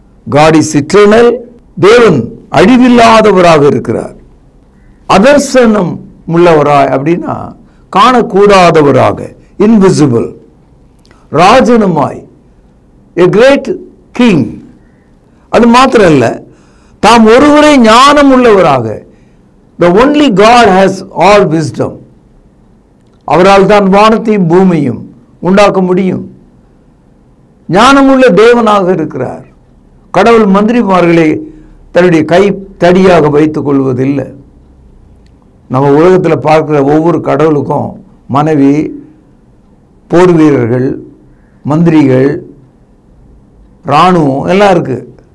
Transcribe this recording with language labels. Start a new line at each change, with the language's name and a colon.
English: God is eternal,
Tamil: தேவன் அழிவில்லாதவராக இருக்கிறார். அதர்சனம் உள்ளவராய் அப்படின்னா காணக்கூடாதவராக, இன்விசிபிள். ராஜனுமாய்,
English: A great king.
Tamil: அது மாத்திரம் இல்ல, தாம் ஒருவரே ஞானம் உள்ளவராக.
English: The only God has all wisdom.
Tamil: அவரால் தான் வானத்தையும் பூமியும் உண்டாக்க முடியும். ஞானமுள்ள தேவனாக இருக்கிறார். கடவுள் மந்திரிமார்களை தன்னுடைய கை தடியாக வைத்துக் கொள்வதில்லை. நம்ம உலகத்தில் பார்க்கிற ஒவ்வொரு கடவுளுக்கும் மனைவி, போர் வீரர்கள், மந்திரிகள், இராணுவம் எல்லாம் இருக்கு.